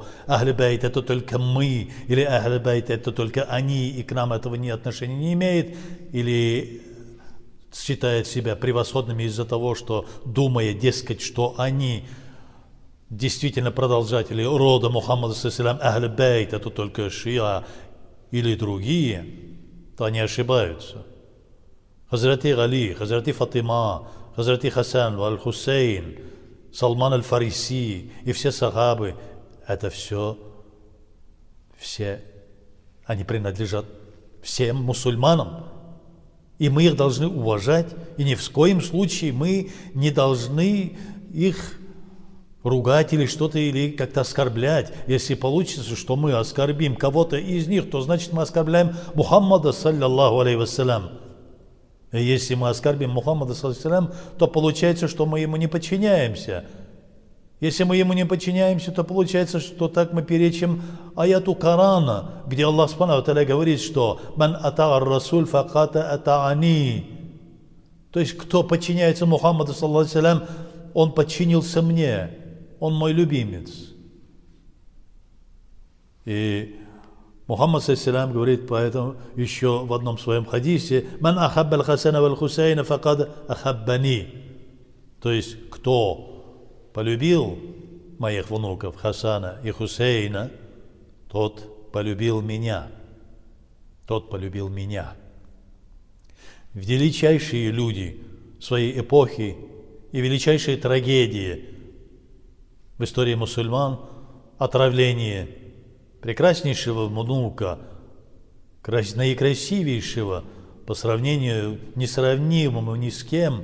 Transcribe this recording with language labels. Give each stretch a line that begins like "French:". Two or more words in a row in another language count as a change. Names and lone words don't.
Arabic: أهل البيت
Russian: это только мы, или
Arabic: أهل البيت
Russian: это только они, и к нам этого отношения не имеет, или считают себя превосходными из-за того, что думая, дескать, что они действительно продолжатели рода Мухаммада,
Arabic: أهل البيت
Russian: это только шиа или другие, то они ошибаются. Хазрати Али, Хазрати Фатима, Хазрати Хасан, Аль-Хусейн, Салман аль-Фариси и все сахабы, это все, они принадлежат всем мусульманам. И мы их должны уважать, и ни в коем случае мы не должны их ругать или что-то, или как-то оскорблять. Если получится, что мы оскорбим кого-то из них, то значит мы оскорбляем Мухаммада,
Arabic: صلى الله عليه وسلم.
Russian: И если мы оскорбим Мухаммада,
Arabic: صلى الله عليه وسلم,
Russian: то получается, что мы ему не подчиняемся. Если мы ему не подчиняемся, то получается, что так мы перечим аяту Корана, где
Arabic: الله سبحانه وتعالى
Russian: говорит, что
Arabic: «من أطاع الرسول فقد أطاعني».
Russian: То есть, кто подчиняется Мухаммаду,
Arabic: صلى الله عليه وسلم,
Russian: он подчинился мне, он мой любимец. И Мухаммад,
Arabic: صلى الله عليه وسلم,
Russian: говорит поэтому еще в одном своем хадисе
Arabic: «من أحب الحسن والحسين فقد أحبني».
Russian: То есть, кто полюбил моих внуков Хасана и Хусейна, тот полюбил меня. Тот полюбил меня. Величайшие люди своей эпохи и величайшие трагедии в истории мусульман – отравление прекраснейшего внука, наикрасивейшего по сравнению несравнимому ни с кем.